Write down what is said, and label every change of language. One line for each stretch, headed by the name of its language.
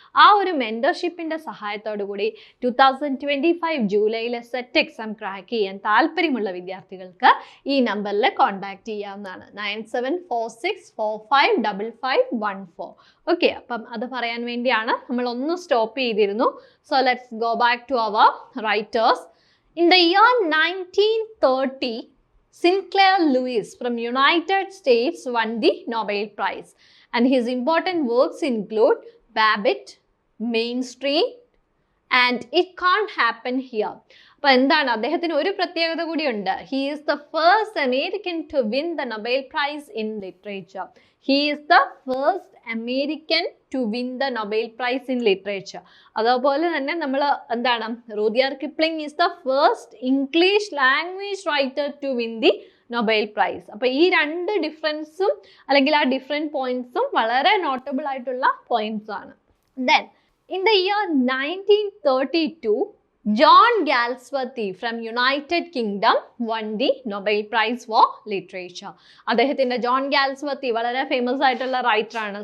Malayalam: ആ ഒരു മെൻറ്റർഷിപ്പിൻ്റെ സഹായത്തോടു കൂടി 2025 ജൂലൈയിലെ സെറ്റ് എക്സാം ക്രാക്ക് ചെയ്യാൻ താല്പര്യമുള്ള വിദ്യാർത്ഥികൾക്ക് ഈ നമ്പറിൽ കോൺടാക്ട് ചെയ്യാവുന്നതാണ്. 9746455514. ഓക്കെ, അപ്പം അത് പറയാൻ വേണ്ടിയാണ് നമ്മൾ ഒന്ന് സ്റ്റോപ്പ് ചെയ്തിരുന്നു.
English: So let's go back to our writers. In the year 1930, Sinclair Lewis from United States won the Nobel Prize, and his important works include Babbitt, Main Street, and It Can't Happen Here.
Malayalam: അപ്പോൾ എന്താണ് അദ്ദേഹത്തിന് ഒരു പ്രത്യേകത കൂടിയുണ്ട്.
English: He is the first American to win the Nobel Prize in literature. He is the first American to win the Nobel Prize in literature.
Malayalam: അതുപോലെ തന്നെ നമ്മൾ എന്താണ്
English: Rudyard Kipling is the first English language writer to win the Nobel Prize.
Malayalam: അപ്പോൾ ഈ രണ്ട് ഡിഫറൻസും അല്ലെങ്കിൽ ആ different പോയിന്റ്സും വളരെ നോട്ടബിൾ ആയിട്ടുള്ള പോയിന്റ്സ് ആണ്.
English: Then in the year 1932 John Galsworthy from United Kingdom won the Nobel Prize for Literature.
Malayalam: അദ്ദേഹത്തിൻ്റെ ജോൺ ഗാൽസ്വർത്തി വളരെ ഫേമസ് ആയിട്ടുള്ള റൈറ്ററാണ്.